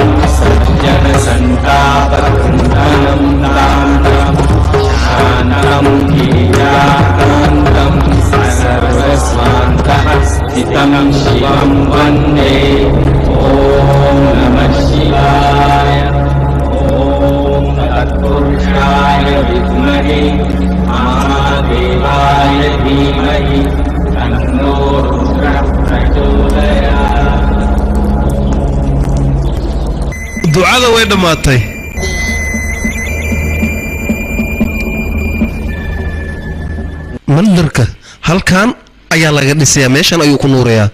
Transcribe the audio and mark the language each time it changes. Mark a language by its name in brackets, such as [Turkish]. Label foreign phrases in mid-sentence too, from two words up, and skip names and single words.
[Sanskrit] सज्जन संतापकृन्दनं दान्तं शान्तं गिरिजाकान्तं सर्वस्वान्तः स्थितं शिवं वन्दे ओम नमः शिवाय ओम तत्पुरुषाय विद्महे महादेवाय धीमहि [Somali] ducada way dhamaatay mandarka halkan ayaa laga dhisayaa meeshan ayuu ku nuurayaa